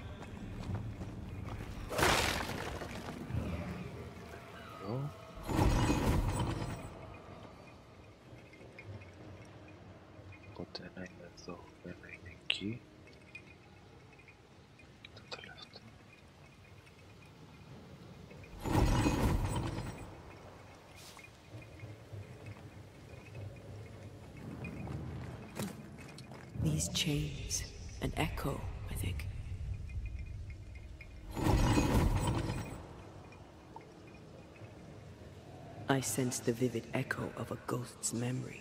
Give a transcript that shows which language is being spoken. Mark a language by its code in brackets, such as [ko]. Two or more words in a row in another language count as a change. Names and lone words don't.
[el] Εδώ. Ένα είναι εδώ, ένα είναι εκεί. Το τελευταίο. [en] These chains, an echo, I think. I sense the vivid echo of a ghost's memory.